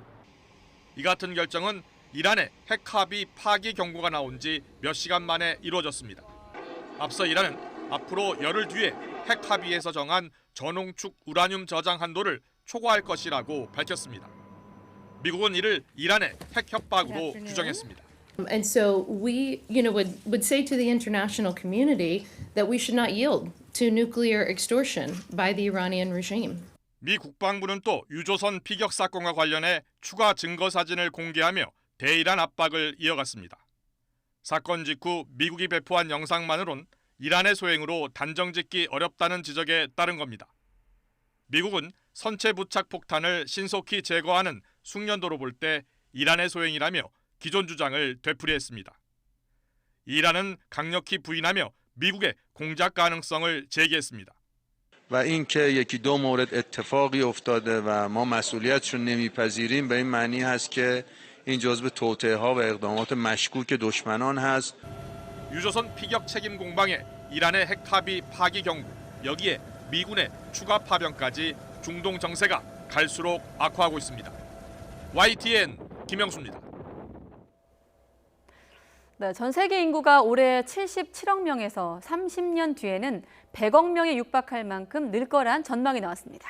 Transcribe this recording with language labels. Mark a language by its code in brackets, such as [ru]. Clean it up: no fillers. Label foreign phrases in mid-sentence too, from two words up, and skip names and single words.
[ko] 이 같은 결정은 이란의 핵합의 파기 경고가 나온 지 몇 시간 만에 이루어졌습니다. 앞서 이란은 앞으로 열흘 뒤에 핵합의에서 정한 전홍축 우라늄 저장 한도를 초과할 것이라고 밝혔습니다. 미국은 이를 이란의 핵 협박으로 규정했습니다. [en] And so we, would say to the international community that we should not yield to nuclear extortion by the Iranian regime. [ko] 미 국방부는 또 유조선 피격 사건과 관련해 추가 증거 사진을 공개하며 대이란 압박을 이어갔습니다. 사건 직후 미국이 배포한 영상만으론 이란의 소행으로 단정짓기 어렵다는 지적에 따른 겁니다. 미국은 선체 부착 폭탄을 신속히 제거하는 숙련도로 볼 때 이란의 소행이라며 기존 주장을 되풀이했습니다. 이란은 강력히 부인하며 미국의 공작 가능성을 제기했습니다. [fa] و اینکه یکی دو مورد اتفاقی افتاده و ما مسئولیتش رو نمیپذیریم به این معنی هست که این جزو توطئه‌ها و اقدامات مشکوک دشمنان هست. [ko] 유조선 피격 책임 공방에 이란의 핵탑이 파기 경고, 여기에 미군의 추가 파병까지 중동 정세가 갈수록 악화하고 있습니다. YTN 김영수입니다. 네, 전 세계 인구가 올해 77억 명에서 30년 뒤에는 100억 명에 육박할 만큼 늘 거란 전망이 나왔습니다.